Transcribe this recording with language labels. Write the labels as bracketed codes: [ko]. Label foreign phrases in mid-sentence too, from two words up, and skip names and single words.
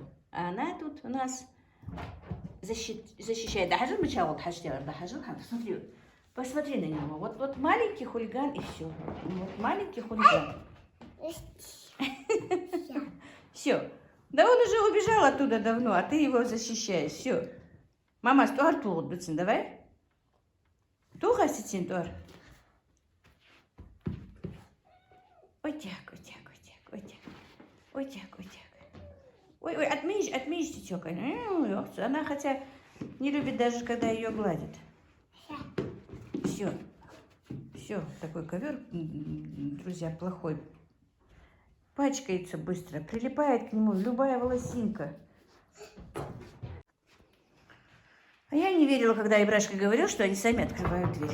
[ru] А она тут у нас защищает. Посмотри на него. Вот маленький хулиган и все. Вот маленький хулиган. Все. Да он уже убежал оттуда давно, а ты его защищаешь. Все. Мама, стуар тугут, давай. Туха сетин, туар. Ой, так. Ой, отмеешь, тетёка. Она хотя не любит даже, когда ее гладят. Все, такой ковер, друзья, плохой. Пачкается быстро, прилипает к нему любая волосинка. А я не верила, когда Ибрашка говорил, что они сами открывают дверь.